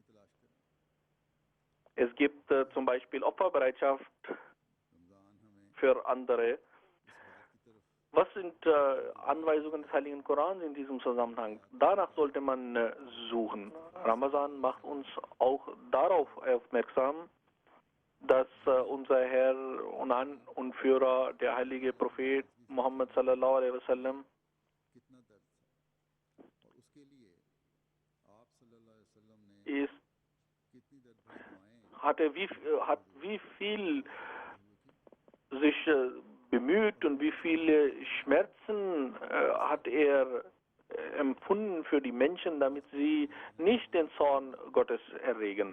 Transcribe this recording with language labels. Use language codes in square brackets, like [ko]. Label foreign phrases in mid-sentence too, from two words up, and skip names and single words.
[de] Es gibt zum Beispiel Opferbereitschaft für andere. Was sind Anweisungen des Heiligen Korans in diesem Zusammenhang? Danach sollte man suchen. Ramazan macht uns auch darauf aufmerksam, dass unser Herr und Führer, der heilige Prophet Muhammad [ar] sallallahu alaihi wasallam, [de] ist, hat wie viel sich bemüht und wie viele Schmerzen hat er empfunden für die Menschen, damit sie nicht den Zorn Gottes erregen.